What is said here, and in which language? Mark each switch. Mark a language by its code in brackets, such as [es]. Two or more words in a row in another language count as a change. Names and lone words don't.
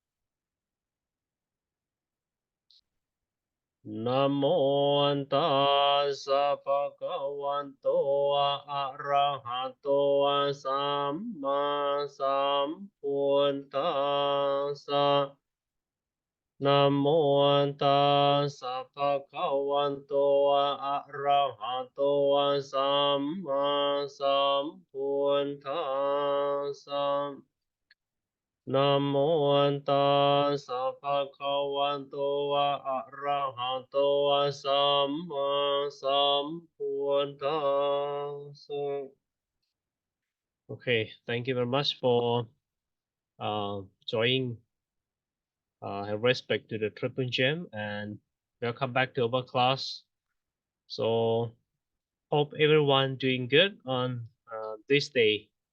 [pi] Namo Tassa Bhagavato Arahato Samma Sambuddhassa Namo tassa bhagavato arahato samma sambuddhassa. Namo tassa bhagavato arahato samma sambuddhassa. [en] Okay, thank you very much for joining. Have respect to the triple gem and welcome back to our class. So hope everyone doing good on this day.